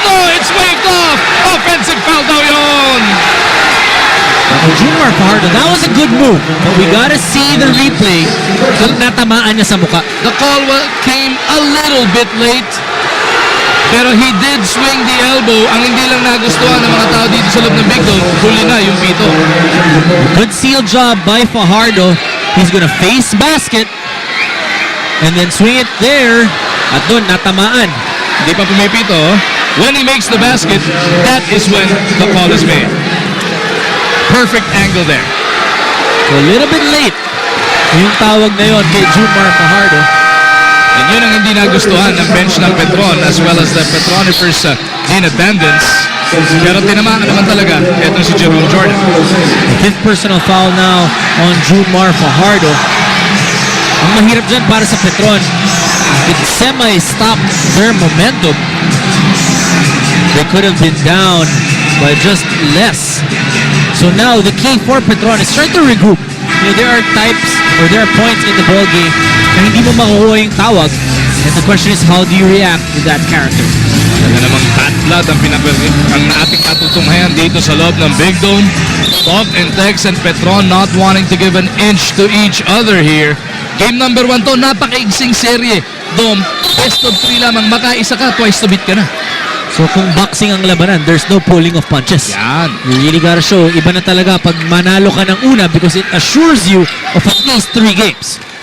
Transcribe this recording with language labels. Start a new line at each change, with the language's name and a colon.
English: No, it's waved off. Offensive foul
Filipino: daw yun.
English: Junior Fajardo, that was a good move. But we gotta see the replay.
Filipino: Natamaan niya sa muka.
English: The call came a little bit late. Pero he did swing the elbow.
Filipino: Ang hindi lang nagustuhan ng mga tao dito sa loob ng Big Dome, huli na yung pito.
English: Good seal job by Fajardo. He's gonna face basket and then swing it there.
Filipino: At doon, natamaan. Hindi pa pumipito.
English: When he makes the basket, that is when the call is made. Perfect angle there. So a little bit late
Filipino: yung tawag na yun kay Junior Fajardo. And yun ang hindi nagustuhan ng bench ng Petron
English: as well as the Petronifers in attendance.
Filipino: Pero tinamaan naman talaga ito si Jerome Jordan.
English: Fifth personal foul now on Junior Fajardo.
Filipino: Ang mahirap dyan para sa Petron,
English: it semi-stop their momentum. They could have been down by just less. So now the key for Petron is trying to regroup. You know, there are types or there are points in the ball game
Filipino: na hindi mo makukuha yung tawag.
English: And the question is, how do you react to that character?
Filipino: Talaga namang hot blood ang ating natutunghayan dito sa loob ng Big Dome.
English: Talk and Tex and Petron not wanting to give an inch to each other here.
Filipino: Game number 1 to, napakaigsing serye. Dome, best of 3 lamang, makaisa ka, twice to beat ka na. So kung boxing ang labanan,
English: there's no pulling of punches.
Filipino: Yan.
English: You really gotta show,
Filipino: iba na talaga pag manalo ka ng una
English: because it assures you of at least 3 games.